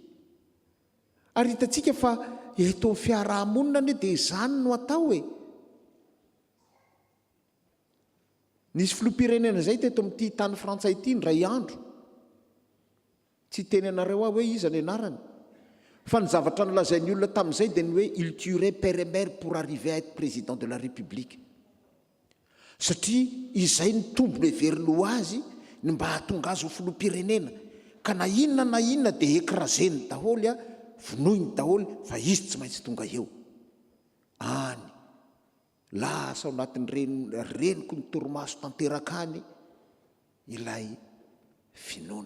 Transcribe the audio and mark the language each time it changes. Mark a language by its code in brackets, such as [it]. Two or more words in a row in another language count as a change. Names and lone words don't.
[mg] Ary hitatsika fa eto amin'ny fiarahamonina anie dia izany no atao e. Nisy filoham-pirenena izay teto amin'ity tany frantsay ity indray andro. Tsy teny anareo hoe iza ny anarany. Fa ny zavatra nolazain'ny olona tamin'izay dia ny hoe [fr] il tuerait père et mère pour arriver à être président de la République. [mg] Satria izay ny tombony heveriny ho azy ny mba hahatonga azy ho filoham-pirenena. Ka na inona dia écraseny daholo, vonoiny daholo, fa izy tsy maintsy tonga eo. Any lasa ao anatin'ny reniko ny torimaso tanteraka any ilay finoana.